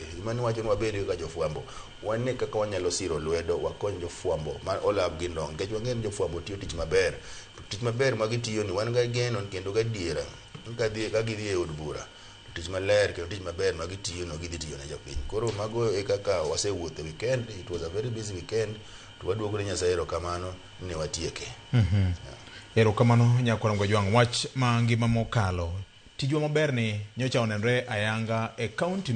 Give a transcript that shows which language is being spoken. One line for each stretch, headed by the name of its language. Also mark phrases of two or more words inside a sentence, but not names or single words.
Luo (Kenya and Tanzania): Mani wacho ni wabede kaka jofwambo wane kaka wanyalo siro lwedo wakony jofwambo ma olab gi ndong' nikech wang'e ni jofwambo tiyo tich maber. Tich maber ma gitiyo ni wan ga geno kendo gadiera ka gidhi e od bura tich maler kendo tich maber ma gitiyo no gidhi tiyo ne jopiny. Koro mago e kaka wasewuotho weekend.
English: It was a very busy weekend.
Luo (Kenya and Tanzania): To waduogo ne Nyasaye erokamano ne watieke. Erokamano nyakwarongo jwang' wach ma ngima mokalo tijwa maber ni nyocha onenre ayanga e kaunti